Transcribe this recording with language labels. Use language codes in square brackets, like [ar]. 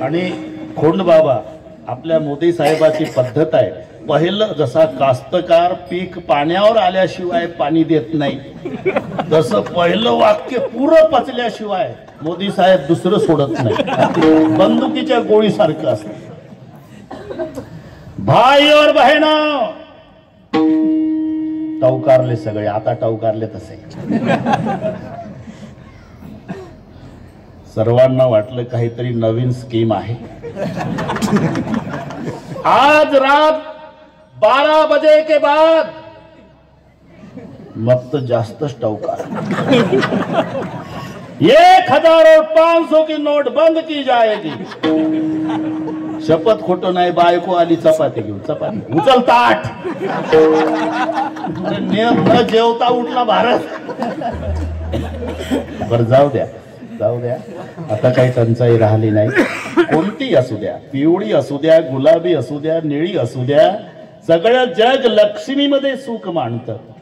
[mr] आणि खोंडबाबा आपल्या मोदी साहेबाची पद्धत आहे, पहिलं जसा कास्तकार पीक पाण्यावर आल्याशिवाय पाणी देत नाही, जसं पहिलं वाक्य पुरं पचल्याशिवाय मोदी साहेब दुसरं सोडत नाही, बंदुकीच्या गोळीसारखं असतं। [hi] भाई और बहनों, [mr] टवकारले सगळे, आता टवकारले तसे। सर्वांना वाटलं काहीतरी नवीन स्कीम आहे। [hi] आज रात 12 बजे के बाद [mr] मग तो जास्तच टवकार, [hi] 1000 और 500 की नोट बंद की जाएगी। [mr] शपथ खोटं नाही, बायको आली चपाती घेऊन, चपाती उचल ताट, न जेवता उठला भारत। बर जाऊ द्या, जाऊ द्या, आता काही टंचाई राहिली नाही। कोणती असू द्या, पिवळी असू द्या, गुलाबी असू द्या, निळी असू द्या, सगळं जग लक्ष्मीमध्ये सुख मानतं।